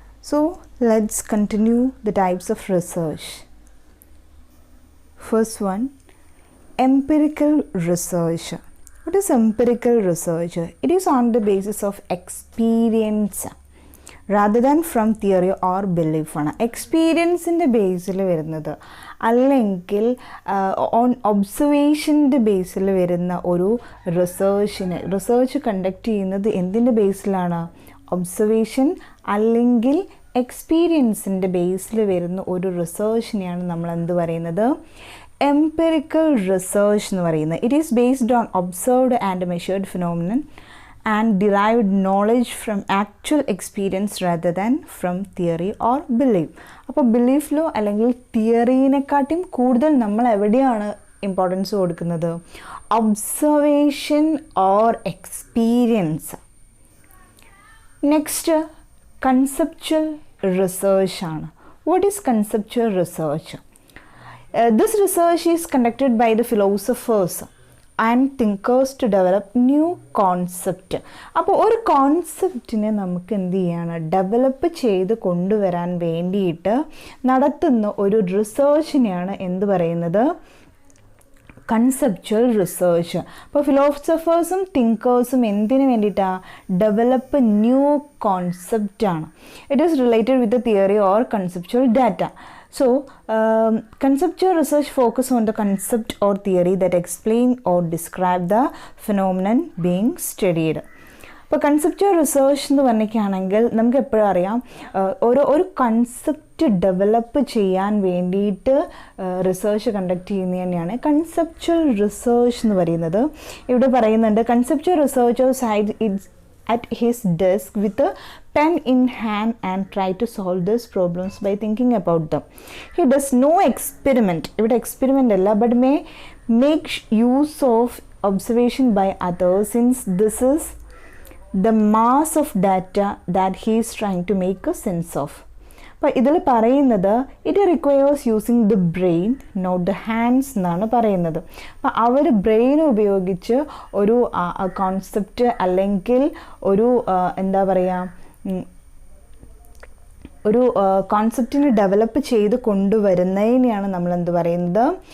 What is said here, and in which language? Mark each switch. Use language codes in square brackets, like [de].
[en] So let's continue the types of research. First one, empirical research. What is empirical research? It is on the basis of experience rather than from theory or belief. [ml] എക്സ്പീരിയൻസിൻ്റെ ബേസിൽ വരുന്നത് അല്ലെങ്കിൽ on ഒബ്സർവേഷൻ്റെ ബേസിൽ വരുന്ന ഒരു research conduct ചെയ്യുന്നത് എന്തിൻ്റെ ബേസിലാണ്? Observation അല്ലെങ്കിൽ എക്സ്പീരിയൻസിൻ്റെ ബേസിൽ വരുന്ന ഒരു റിസർച്ചിനെയാണ് നമ്മൾ എന്ത് പറയുന്നത്? എംപിറിക്കൽ റിസർച്ച് എന്ന് പറയുന്നത്. [en] It is based on observed and measured phenomenon and derived knowledge from actual experience rather than from theory or belief. [ml] അപ്പോൾ ബിലീഫിലോ അല്ലെങ്കിൽ തിയറീനെക്കാട്ടിയും കൂടുതൽ നമ്മൾ എവിടെയാണ് ഇമ്പോർട്ടൻസ് കൊടുക്കുന്നത്? [en] Observation or experience. [ml] Next conceptual research ആണ്. [en] What is conceptual research? This research is conducted by the philosophers and thinkers to develop new concept. [ml] അപ്പോൾ ഒരു കോൺസെപ്റ്റിനെ നമുക്ക് എന്ത് ചെയ്യാണ്? ഡെവലപ്പ് ചെയ്ത് കൊണ്ടുവരാൻ വേണ്ടിയിട്ട് നടത്തുന്ന ഒരു റിസർച്ചിനെയാണ് എന്ത് പറയുന്നത്? Conceptual research. അപ്പോൾ ഫിലോസഫേഴ്സും തിങ്കേഴ്സും എന്തിനു വേണ്ടിയിട്ടാണ്? [en] Develop new കോൺസെപ്റ്റാണ്. It is related with the theory or conceptual data. So, conceptual research focus on the concept or theory that explain or describe the phenomenon being studied. [ml] ഇപ്പോൾ കൺസെപ്ച്വൽ റിസർച്ച് എന്ന് പറഞ്ഞിട്ടാണെങ്കിൽ നമുക്ക് എപ്പോഴും അറിയാം ഒരു concept develop ചെയ്യാൻ വേണ്ടിയിട്ട് research conduct ചെയ്യുന്നത് തന്നെയാണ് കൺസെപ്ച്വൽ റിസർച്ച് എന്ന് പറയുന്നത്. ഇവിടെ പറയുന്നുണ്ട് [en] Conceptual researchers at his desk with a pen in hand and try to solve these problems by thinking about them. He does no experiment. [ml] ഇവിടെ experiment അല്ല, [en] but may make use of observation by others since this is the mass of data that he is trying to make a sense of. [ml] അപ്പോൾ ഇതിൽ പറയുന്നത് [en] it requires using the brain not the hands [ml] എന്നാണ് പറയുന്നത്. അപ്പോൾ അവർ brain ഉപയോഗിച്ച് ഒരു concept അല്ലെങ്കിൽ ഒരു എന്താ പറയുക ഒരു കോൺസെപ്റ്റിനെ ഡെവലപ്പ് ചെയ്ത് കൊണ്ടുവരുന്നതിനെയാണ് നമ്മൾ എന്ത് പറയുന്നത്?